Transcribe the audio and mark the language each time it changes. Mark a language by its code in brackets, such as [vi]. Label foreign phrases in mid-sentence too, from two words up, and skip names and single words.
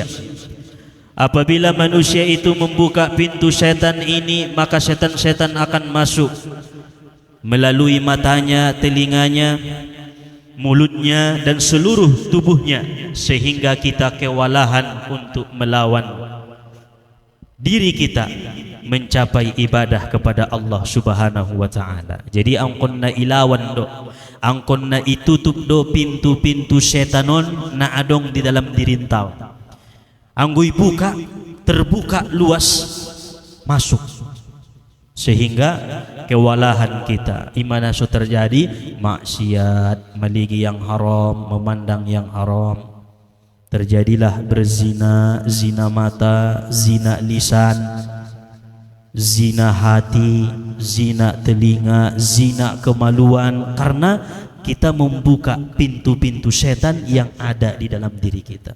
[id] Apabila manusia itu membuka pintu setan ini, maka setan-setan akan masuk melalui matanya, telinganya, mulutnya, dan seluruh tubuhnya, sehingga kita kewalahan untuk melawan diri kita mencapai ibadah kepada Allah [ar] Subhanahu wa taala. [btm] Jadi angkonna ilawan do, angkon na itutup do pintu-pintu setanon na adong [id] di dalam [btm] dirintau. [id] Anggoy buka, terbuka luas masuk, sehingga kewalahan kita [btm] imana so [id] terjadi maksiat, maligi yang haram, memandang yang haram, terjadilah berzina, zina mata, zina lisan, zina hati, zina telinga, zina kemaluan, karena kita membuka pintu-pintu setan yang ada di dalam diri kita.